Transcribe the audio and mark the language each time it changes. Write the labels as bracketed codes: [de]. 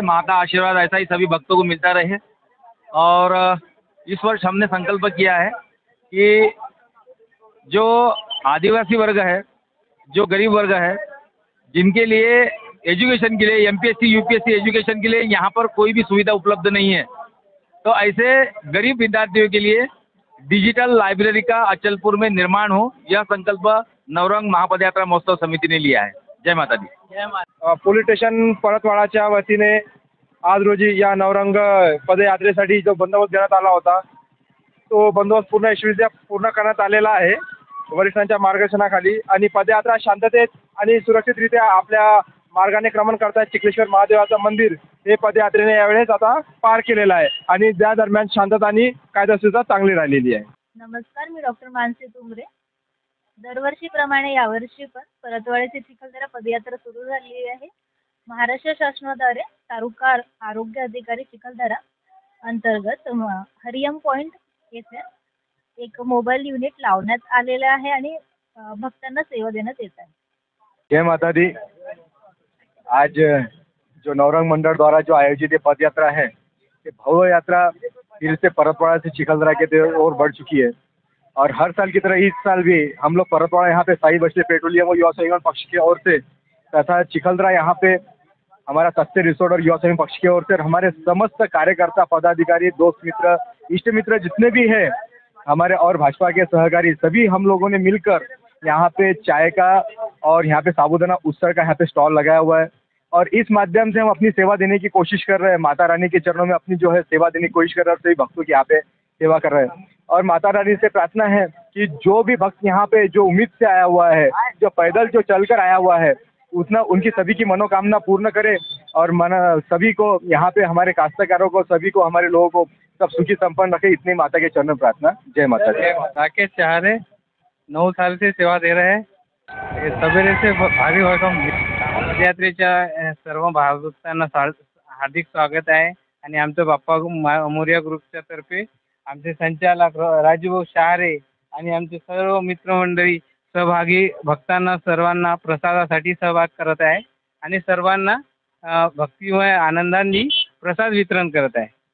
[hi] माँ का आशीर्वाद ऐसा ही सभी भक्तों को मिलता रहे। और इस वर्ष हमने संकल्प किया है कि जो आदिवासी वर्ग है, जो गरीब वर्ग है, जिनके लिए एजुकेशन के लिए एमपीएससी यूपीएससी एजुकेशन के लिए यहाँ पर कोई भी सुविधा उपलब्ध नहीं है, तो ऐसे गरीब विद्यार्थियों के लिए डिजिटल लाइब्रेरी का अचलपुर में निर्माण हो, यह संकल्प नवरंग महापदयात्रा महोत्सव समिति ने लिया है। जय माता दी। [mr] पोलीस स्टेशन परतवाडाच्या वतीने आज रोजी या नवरंग पदयात्रेसाठी जो बंदोबस्त देण्यात आला होता, तो बंदोबस्त पूर्ण यशस्वीरित्या पूर्ण करण्यात आलेला आहे वरिष्ठांच्या मार्गदर्शनाखाली। आणि पदयात्रा शांततेत आणि सुरक्षितरित्या आपल्या मार्गाने क्रमण करतायत। चिखलेश्वर महादेवाचं मंदिर हे पदयात्रेने यावेळेस आता पार केलेलं आहे आणि त्या दरम्यान शांतता आणि कायदेशीरता चांगली राहिलेली आहे। नमस्कार, मी डॉक्टर मानसी तुंबरे। दरवर्षीप्रमाणे यावर्षी पण परतवाडा ते चिखलदरा पदयात्रा सुरू झालेली आहे। महाराष्ट्र शासनाद्वारे तालुका आरोग्य अधिकारी चिखलदरा अंतर्गत हरियम पॉइंट येथे एक मोबाईल युनिट लावण्यात आलेले आहे आणि भक्तांना सेवा देण्यात येत आहे। [hi] जय माता दी। आज जो नवरंग मंडल द्वारा जो आयोजित ये पद यात्रा है, ये भव्य यात्रा फिर से परतवाड़ा से चिखलदरा के ओर बढ़ चुकी है। और हर साल की तरह इस साल भी हम लोग परतवाड़ा यहाँ पे साई बस्ती पेट्रोलियम और युवा संगठन पक्ष की ओर से तथा चिखलदरा यहाँ पे हमारा सस्ते रिसोर्ट और युवा संगठन पक्ष की ओर से हमारे समस्त कार्यकर्ता पदाधिकारी दोस्त मित्र इष्ट मित्र जितने भी हैं हमारे और भाजपा के सहकारी सभी हम लोगों ने मिलकर यहाँ पे चाय का और यहाँ पे साबूदाना उत्सव का यहाँ पे स्टॉल लगाया हुआ है। और इस माध्यम से हम अपनी सेवा देने की कोशिश कर रहे हैं। माता रानी के चरणों में अपनी जो है सेवा देने की कोशिश कर रहे हैं और सभी भक्तों की यहाँ पे सेवा कर रहे हैं। और माता रानी से प्रार्थना है कि जो भी भक्त यहाँ पे जो उम्मीद से आया हुआ है, जो पैदल जो चलकर आया हुआ है, उतना उनकी सभी की मनोकामना पूर्ण करे और सभी को यहाँ पे हमारे काश्तकारों को सभी को हमारे लोगों को सब सुखी संपन्न रखे, इतनी माता के चरणों में प्रार्थना। जय माता दी। राकेश चाहरे 9 साल से सेवा दे रहे हैं। सवेरे से भारी भरकम [mr] पदयात्रेच्या सर्व भाविकांना हार्दिक स्वागत आहे। आणि आमचं बाप्पा मोरया ग्रुपच्या तर्फे आमचे संचालक राजूभाऊ शहारे आणि आमचे सर्व मित्रमंडळी सहभागी भक्तांना सर्वांना प्रसादासाठी सहभाग करत आहे आणि सर्वांना भक्तिमय आनंदाने प्रसाद वितरण करत आहे।